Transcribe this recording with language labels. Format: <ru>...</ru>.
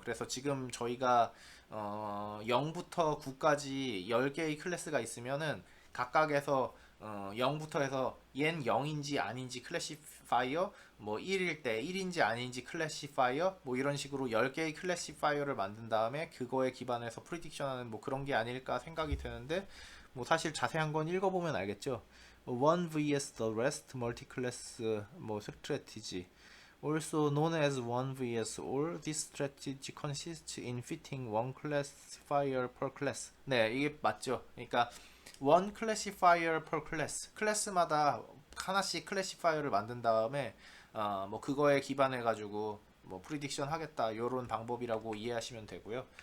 <ko>그래서 지금 저희가 0부터 9까지 10개의 클래스가 있으면은 각각에서 0부터 해서 얜 0인지 아닌지 클래시파이어, 뭐 1일 때 1인지 아닌지 클래시파이어, 뭐 이런 식으로 10개의 클래시파이어를 만든 다음에 그거에 기반해서 프리딕션하는 뭐 그런 게 아닐까 생각이 드는데 뭐 사실 자세한 건 읽어보면 알겠죠.</ko> <en>1 vs the rest multi-class 뭐 strategy. Also known as 1 vs all, this strategy consists in fitting one classifier per class.</en> <ko>네, 이게 맞죠. 그러니까</ko> <en>one classifier per class.</en> <ko>클래스마다 하나씩 클래시파이어를 만든 다음에 뭐 그거에 기반해 가지고 뭐 프리딕션 하겠다 요런 방법이라고 이해하시면 되고요.</ko>